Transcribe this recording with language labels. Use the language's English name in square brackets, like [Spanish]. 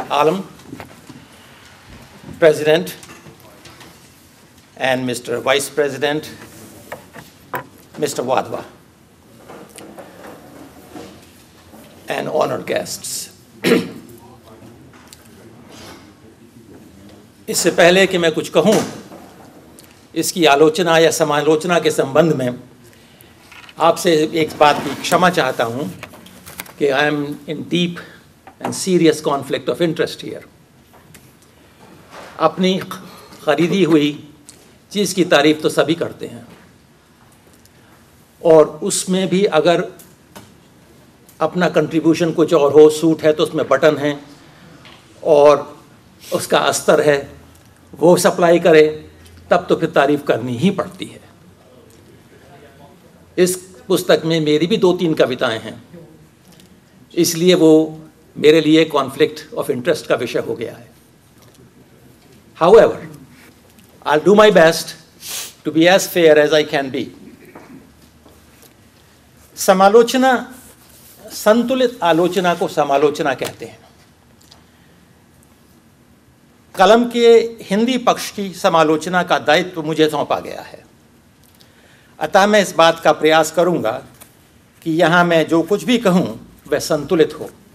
[English] Alam, President and Mr. Vice President, Mr. Wadhwa, and honored guests. [Hindi] इससे पहले कि मैं कुछ कहूँ, इसकी आलोचना या समालोचना के संबंध में आपसे एक बात की क्षमा चाहता हूँ कि [English] I am in deep and serious conflict of interest here. [Hindi] अपनी ख़रीदी हुई चीज़ की तारीफ़ तो सभी करते हैं, और उसमें भी अगर अपना कंट्रीब्यूशन कुछ और हो, सूट है तो उसमें बटन है और उसका अस्तर है, वो सप्लाई करे, तब तो फिर तारीफ़ करनी ही पड़ती है। इस पुस्तक में मेरी भी 2-3 कविताएं हैं, इसलिए वो मेरे लिए कॉन्फ्लिक्ट ऑफ इंटरेस्ट का विषय हो गया है। [English] However, I'll do my best to be as fair as I can be. [Hindi] समालोचना, संतुलित आलोचना को समालोचना कहते हैं। कलम के हिंदी पक्ष की समालोचना का दायित्व मुझे सौंपा गया है, अतः मैं इस बात का प्रयास करूंगा कि यहाँ मैं जो कुछ भी कहूँ वह संतुलित हो।